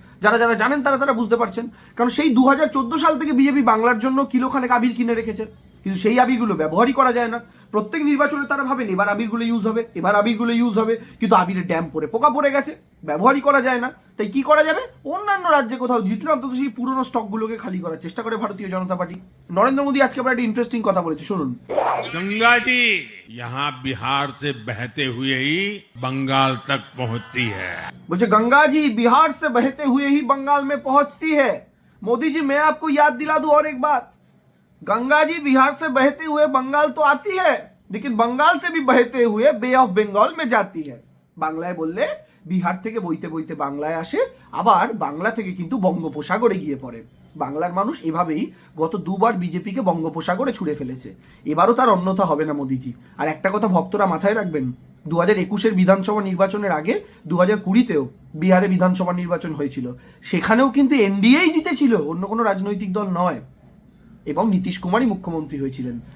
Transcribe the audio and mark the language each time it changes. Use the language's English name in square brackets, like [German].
[Bangla] যারা যারা জানেন তারা বুঝতে পারছেন, কারণ সেই 2014 সাল থেকে বিজেপি বাংলার জন্য কিলোখানেক আবির কিনে রেখেছে, কিন্তু সেই আবিরগুলো ব্যবহারই করা যায় না। প্রত্যেক নির্বাচনে তারা ভাবেন এবার আবিরগুলো ইউজ হবে, এবার আবিরগুলো ইউজ হবে, কিন্তু আবিরের ড্যাম পরে পোকা পড়ে গেছে, ব্যবহারই করা যায় না। তাই কি করা যাবে, অন্যান্য রাজ্যে কোথাও জিতলে অন্তত সেই পুরনো স্টকগুলোকে খালি করার চেষ্টা করে ভারতীয় জনতা পার্টি। নরেন্দ্র মোদী আজকে আবার একটা ইন্টারেস্টিং কথা বলেছে, শুনুন। [Hindi] गंगा जी यहाँ बिहार से बहते हुए ही बंगाल तक पहुंचती है। बोले गंगा जी बिहार से बहते हुए ही बंगाल में पहुंचती है। मोदी जी मैं आपको याद दिला दूं और एक बात, गंगा जी बिहार से बहते हुए बंगाल तो आती है, लेकिन बंगाल से भी बहते हुए बे ऑफ बंगाल में जाती है। [Bangla] বাংলায় বললে বিহার থেকে বইতে বইতে বাংলায় আসে, আবার বাংলা থেকে কিন্তু বঙ্গোপসাগরে গিয়ে পড়ে। বাংলার মানুষ এভাবেই গত দুবার বিজেপিকে বঙ্গোপসাগরে ছুঁড়ে ফেলেছে, এবারও তার অন্যথা হবে না মোদিজি। আর একটা কথা ভক্তরা মাথায় রাখবেন, 2021-এর বিধানসভা নির্বাচনের আগে 2020-তেও বিহারে বিধানসভা নির্বাচন হয়েছিল, সেখানেও কিন্তু এনডিএই জিতেছিল, অন্য কোনো রাজনৈতিক দল নয়, এবং নীতিশ কুমারই মুখ্যমন্ত্রী হয়েছিলেন।